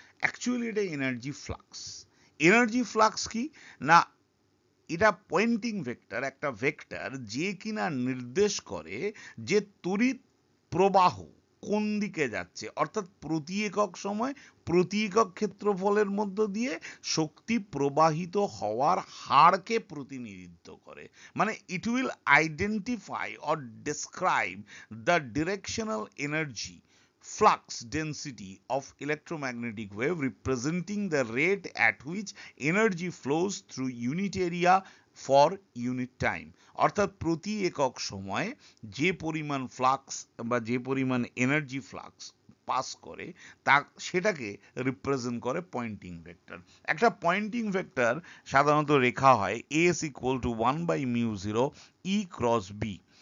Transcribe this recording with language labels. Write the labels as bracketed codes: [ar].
[bn] Actually এটা energy flux. Energy flux কি না, এটা পয়েন্টিং ভেক্টর, একটা ভেক্টর যে কিনা নির্দেশ করে যে তড়িৎ প্রবাহ কোন দিকে যাচ্ছে, অর্থাৎ প্রতি একক সময় প্রতি একক ক্ষেত্রফলের মধ্য দিয়ে শক্তি প্রবাহিত হওয়ার হারকে প্রতিনিধিত্ব করে। [en] মানে it will identify or describe the directional energy flux density of electromagnetic wave representing the rate at which energy flows through unit area for unit time। [bn] অর্থাৎ প্রতি একক সময়ে যে পরিমাণ ফ্লাক্স বা যে পরিমাণ এনার্জি ফ্লাক্স পাস করে, তা সেটাকে রিপ্রেজেন্ট করে পয়েন্টিং ভেক্টর। একটা পয়েন্টিং ভেক্টর সাধারণত রেখা হয় S equal to 1/μ0 E cross B.